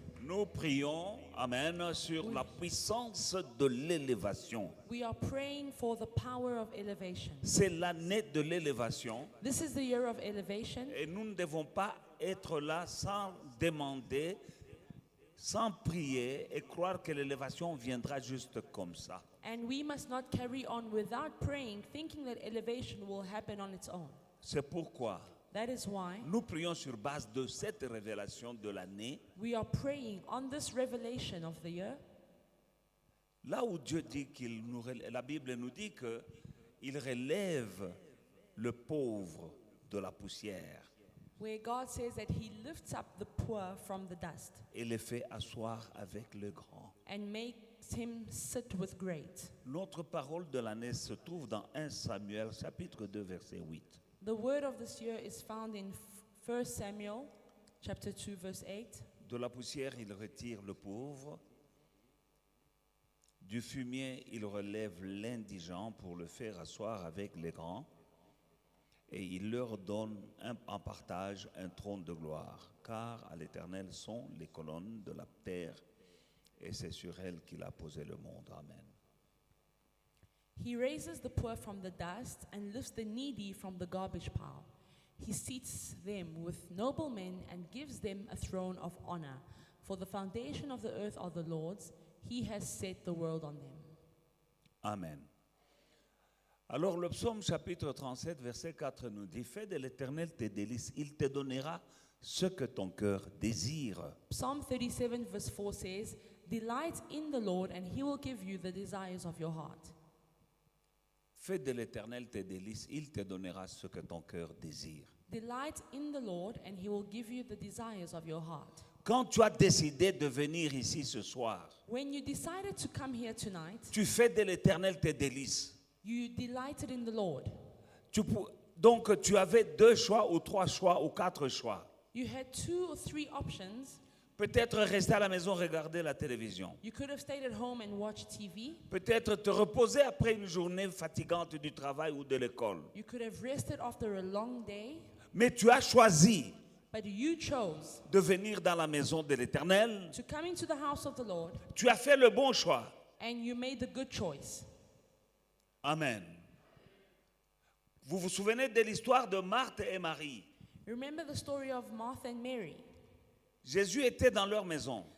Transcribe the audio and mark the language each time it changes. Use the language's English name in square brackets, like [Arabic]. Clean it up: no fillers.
[French] Nous prions, amen, sur la puissance de l'élévation. [English] We are praying for the power of elevation. [French] C'est l'année de l'élévation. [English] This is the year of elevation. [French] Et nous ne devons pas être là sans demander, sans prier et croire que l'élévation viendra juste comme ça. [English] And we must not carry on without praying, thinking that elevation will happen on its own. [French] C'est pourquoi [English] That is why [French] nous prions sur base de cette révélation de l'année. [English] we are praying on this revelation of the year. [French] Là où Dieu dit la Bible nous dit qu'il relève le pauvre de la poussière [English] Where God says that He lifts up the poor from the dust [French] et les fait asseoir avec le grand. [English] and makes him sit with great. [French] Notre parole de l'année se trouve dans 1 Samuel chapitre 2 verset 8. [English] The word of this year is found in 1 Samuel chapter 2 verse 8. [French] De la poussière, il retire le pauvre. Du fumier, il relève l'indigent pour le faire asseoir avec les grands. Et il leur donne en partage un trône de gloire. Car à l'Éternel sont les colonnes de la terre. Et c'est sur elles qu'il a posé le monde. Amen. [English] He raises the poor from the dust and lifts the needy from the garbage pile. He seats them with noble men and gives them a throne of honor. For the foundation of the earth are the Lord's. He has set the world on them. Amen. [French] Alors le psaume chapitre 37 verset 4 nous dit: fais de l'Éternel tes délices, il te donnera ce que ton cœur désire. [English] Psalm 37 verse 4 says, delight in the Lord and He will give you the desires of your heart. [French] Fais de l'Éternel tes délices, il te donnera ce que ton cœur désire. [English] Delight in the Lord and He will give you the desires of your heart. [French] Quand tu as décidé de venir ici ce soir, [English] When you decided to come here tonight, [French] tu fais de l'Éternel tes délices. [English] you delighted in the Lord. [French] Donc tu avais 2 choix ou 3 choix ou 4 choix. [English] You had 2 or 3 options. [French] Peut-être rester à la maison regarder la télévision. [English] You could have stayed at home and watched TV. [French] Peut-être te reposer après une journée fatigante du travail ou de l'école. [English] You could have rested after a long day. [French] Mais tu as choisi [English] But you chose [French] de venir dans la maison de l'Éternel. [English] to come into the house of the Lord, [French] Tu as fait le bon choix. [English] and you made the good choice. Amen. [French] Vous vous souvenez de l'histoire de Marthe et Marie? [English] Remember the story of Martha and Mary. [French] Jésus était dans leur maison.